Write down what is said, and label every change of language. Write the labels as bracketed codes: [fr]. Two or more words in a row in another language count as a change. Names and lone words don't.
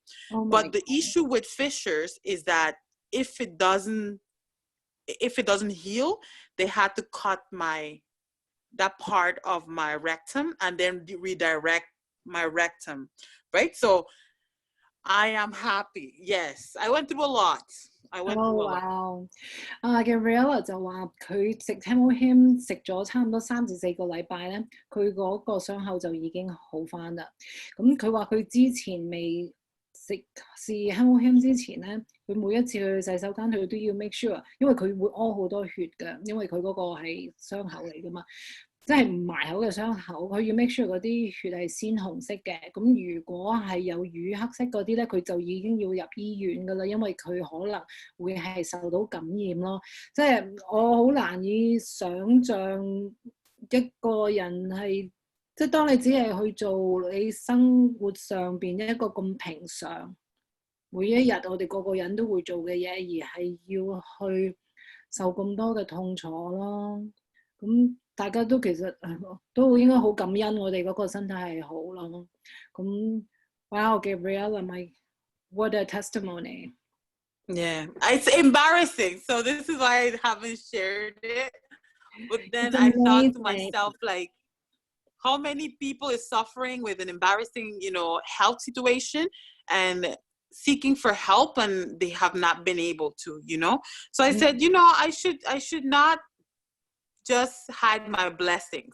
[en] But the issue with fissures is that if it doesn't heal, they had to cut that part of my rectum and then redirect my rectum, right? So I am happy. Yes, I went through a lot. [yue] Wow. Gabriella 就話佢食 Hemohim 食咗差唔多3至4個禮拜咧，佢嗰個傷口就已經好返啦。咁佢話佢之前未試 Hemohim 之前咧，佢每一次去洗手間佢都要 [en] make sure， [yue] 因為佢會屙好多血㗎，因為佢嗰個係傷口嚟㗎嘛，即係唔埋口嘅傷口，佢要 [en] make sure [yue] 嗰啲血係鮮紅色嘅。咁如果係有乳黑色嗰啲咧，佢就已經要入醫院㗎啦，因為佢可能會係受到感染咯。即係我好難以想像一個人係。即係當你只係去做你生活上邊一個咁平常，每一日我哋個個人都會做嘅嘢，而係要去受咁多嘅痛楚咯。咁大家都其實都應該好感恩我哋嗰個身體係好咯。 [en] 咁 Wow, Gabriella, what a testimony. Yeah, it's embarrassing. So this is why I haven't shared it. But then I thought to myself, like, how many people is suffering with an embarrassing, health situation and seeking for help, and they have not been able to, So I said, I should not just hide my blessings.